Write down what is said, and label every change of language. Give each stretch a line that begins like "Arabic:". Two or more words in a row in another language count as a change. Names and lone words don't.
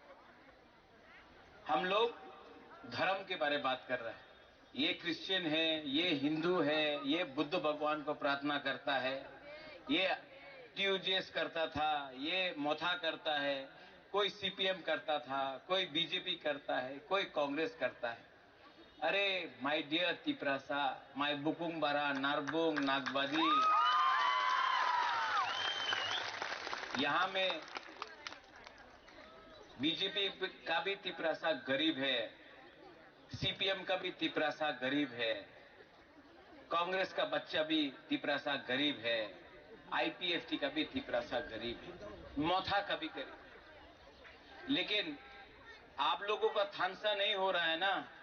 Hindi: हम लोग धर्म के बारे में बात कर रहे हैं ये क्रिश्चियन है ये हिंदू है ये बुद्ध भगवान को प्रार्थना करता है ये टीयूजेस करता था ये मोथा करता है कोई सीपीएम करता था कोई बीजेपी करता है कोई कांग्रेस करता है अरे
English: my dear
Hindi: तिपरासा माय
Kok Borok: बुकुंग बारा नारबुंग नागबादी
Hindi: यहाँ में बीजेपी का भी तिपरासा गरीब है सीपीएम का भी तिपरासा गरीब है कांग्रेस का बच्चा भी तिपरासा गरीब है आईपीएफटी का भी तिपरासा गरीब है मोथा का भी गरीब लेकिन आप लोगों का थानसा नहीं हो रहा है ना